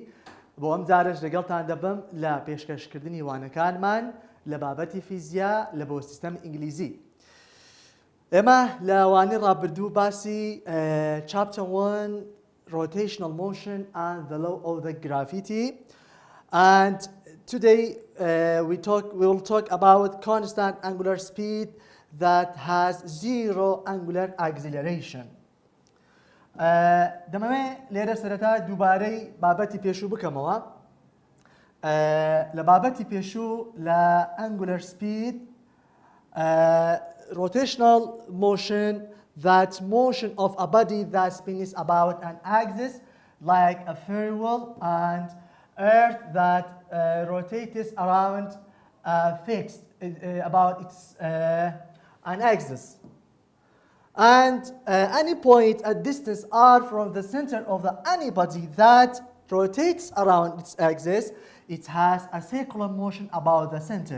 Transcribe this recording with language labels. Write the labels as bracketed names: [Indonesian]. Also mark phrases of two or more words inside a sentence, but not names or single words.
[Central Kurdish] بۆ ئەم جارش لەگەڵتان دەبم لە پێشکەشکردنی وانەکانمان لە بابەتی فیزیا لە بۆ سیستەمی ئینگلیزی. ئێمە لە وانەی ڕابردوو باسی [English] chapter 1 rotational motion and the law of the gravity, and today we will talk about constant angular speed that has zero angular acceleration. [Central Kurdish] دەمەوێت لێرە سەرەتا دووبارەی بابەتی پێشوو بکەمەوە. لە بابەتی پێشوو لە [English] angular speed rotational motion, that motion of a body that spins about an axis like a free wheel, and earth that rotates around fixed about its an axis, and any point at distance r from the center of the any body that rotates around its axis, it has a circular motion about the center.